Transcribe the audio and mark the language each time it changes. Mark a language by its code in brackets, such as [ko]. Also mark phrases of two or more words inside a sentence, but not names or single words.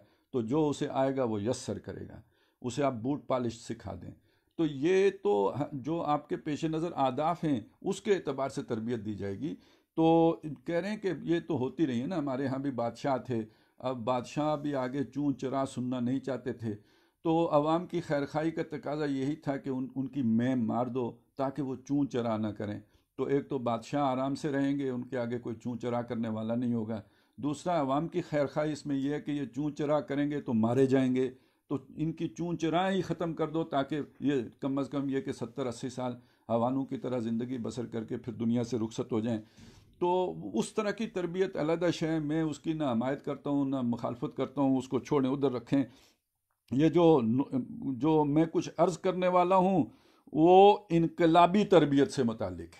[ur] تو جو اسے آئے گا وہ یسر کرے گا، اسے آپ بوٹ پالش سکھا دیں۔ تو یہ تو جو آپ کے پیش نظر اہداف ہیں اس کے اعتبار سے تربیت دی جائے گی۔ تو کہہ رہے ہیں کہ یہ تو ہوتی رہی ہے نا، ہمارے ہاں بھی بادشاہ تھے، اب بادشاہ بھی آگے چون چرا سننا نہیں چاہتے تھے، تو عوام کی خیرخواہی کا تقاضا یہی تھا کہ ان کی میں مار دو تاکہ وہ چون چرا نہ کریں۔ تو ایک تو بادشاہ آرام سے رہیں گے، ان کے آگے کوئی چون چرا کرنے والا نہیں ہوگا۔ دوسرا، عوام کی خیرخواہی اس میں یہ ہے کہ یہ چون چرا کریں گے تو مارے جائیں گے، تو ان کی چون چرا ہی ختم کر دو تاکہ یہ کم از کم یہ کہ 70-80 سال حیوانوں کی طرح زندگی بسر کر کے پھر دنیا سے رخصت ہو جائیں۔ تو اس طرح کی تربیت علیحدہ شے، میں اس کی نہ حمایت کرتا ہوں نہ مخالفت کرتا ہوں، اس کو چھوڑیں، ادھر رکھیں۔ یہ جو میں کچھ عرض کرنے والا ہوں وہ انقلابی تربیت سے متعلق ہے۔